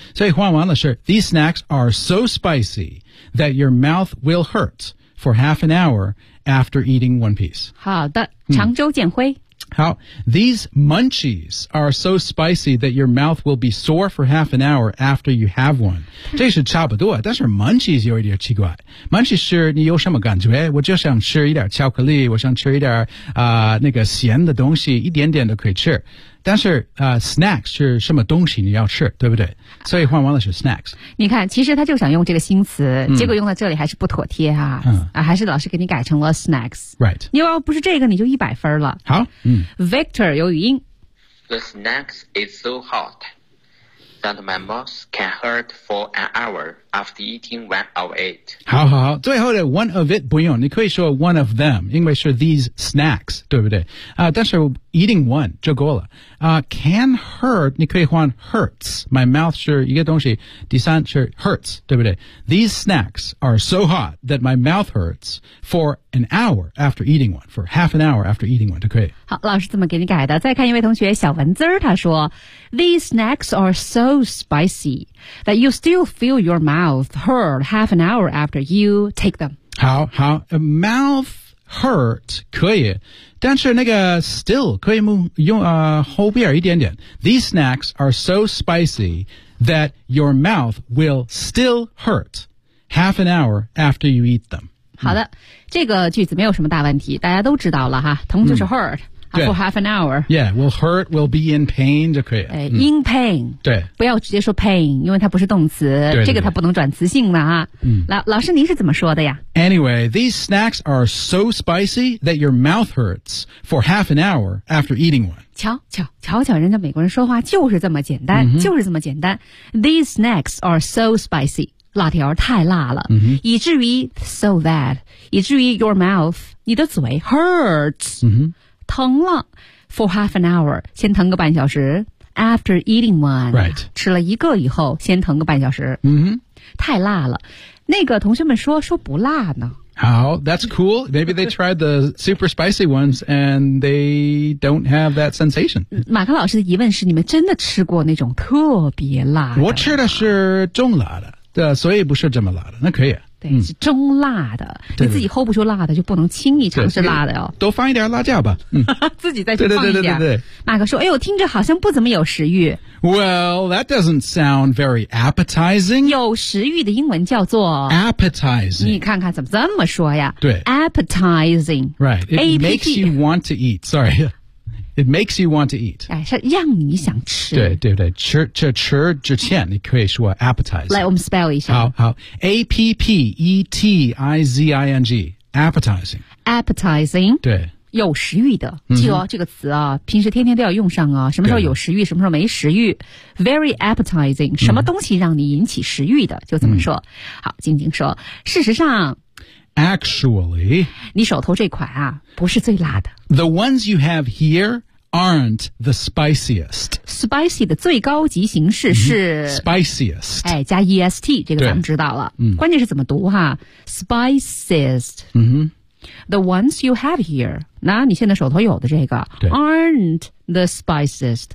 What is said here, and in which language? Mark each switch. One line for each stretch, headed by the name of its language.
Chinese: 所以换完了是
English: these snacks are so spicy that your mouth will hurt for half an hour after eating one piece.
Chinese: 好的，长州见辉。
English: 好 ，these munchies are so spicy that your mouth will be sore for half an hour after you have one.
Chinese: 这是差不多，但是 munchies 有一点奇怪。munchies 是你有什么感觉？我就想吃一点巧克力，我想吃一点那个咸的东西，一点点都可以吃。但是snacks 是什么东西你要吃，对不对？所以换完了是 snacks。你看，其实他就想用这个新词，结果用到这里还是不妥帖啊！还是老师给你改成了 snacks。
English: Right。
Chinese: 你要不是这个，你就100分了。好， Victor 有语音。
English: The snacks is so hot that my mouth can hurt for an hour after eating one of it。
Chinese: 好好好，最后的
English: one of it
Chinese: 不用，你可以说
English: one of them，
Chinese: 因为是
English: these snacks，
Chinese: 对不对？但是。
English: Eating one
Chinese: 就够了。
English: Can hurt
Chinese: 你可以换 hurts。
English: My mouth
Chinese: 是一个东西，第三是
English: hurts， 对不对 ？These snacks are so hot that my mouth hurts for an hour after eating one. For half an hour after eating one
Chinese: 就可以。好，老师怎么给你改的？再看一位同学小文字，他说
English: ：“These snacks are so spicy that you still feel your mouth hurt half an hour after you take them。”
Chinese: 好好 ，mouth hurt 可以。但是那个 still 可以用后边一点点。
English: These snacks are so spicy that your mouth will still hurt half an hour after you eat them.
Chinese: 好的，这个句子没有什么大问题，大家都知道了哈。疼就是
English: hurt for half an hour. Yeah, will hurt, will be in pain
Chinese: 就可以。
English: in pain.
Chinese: 对，不要直接说 pain， 因为它不是动词，这个它不能转词性的啊。老师您是怎么说的呀？
English: Anyway, these snacks are so spicy that your mouth hurts for half an hour after eating one.
Chinese: 瞧瞧，人家美国人说话就是这么简单，就是这么简单。
English: These snacks are so spicy，
Chinese: 辣条太辣了，以至于 so that， 以至于
English: your mouth，
Chinese: 你的嘴
English: hurts。
Chinese: 疼了
English: for half an hour，
Chinese: 先疼个半小时
English: after eating one、 right.
Chinese: 吃了一个以后先疼个半小时、太辣了，那个同学们说不辣呢。
English: 好 that's cool， maybe they tried the super spicy ones and they don't have that sensation。
Chinese: 马克老师的疑问是，你们真的吃过那种特别辣的？我吃的是中辣的，对，所以不是这么辣的，那可以。对，是中辣的，你自己 hold 不住辣的，就不能轻易尝试辣的哦。多放一点辣椒吧，自己再去放一点。对，马克说：“哎呦，听着好像不怎么有食欲。”
English: Well, that doesn't sound very appetizing.
Chinese: 有食欲的英文叫做
English: appetizing.
Chinese: 你看看怎么这么说呀？对
English: ，appetizing. Right, it makes you want to eat. Sorry. It makes you want to eat.
Chinese: 是让你想吃。对，吃之前你可以说 appetizing。来，我们 spell 一下。
English: 好 ，appetizing， appetizing。 appetizing。
Chinese: 对。有食欲的，记得这个词啊，平时天天都要用上啊。什么时候有食欲，什么时候没食欲 ？
English: Very appetizing，
Chinese: 什么东西让你引起食欲的，就怎么说。好，静静说，事实上。
English: Actually,
Chinese: 你手头这款啊，不是最辣的。
English: The ones you have here aren't the spiciest.
Chinese: Spicy 的最高级形式是、
English: spiciest.
Chinese: 哎，加 est 这个咱们知道了。关键是怎么读哈 ？
English: Spiciest. The ones you have here.
Chinese: 那你现在手头有的这个
English: aren't the spiciest.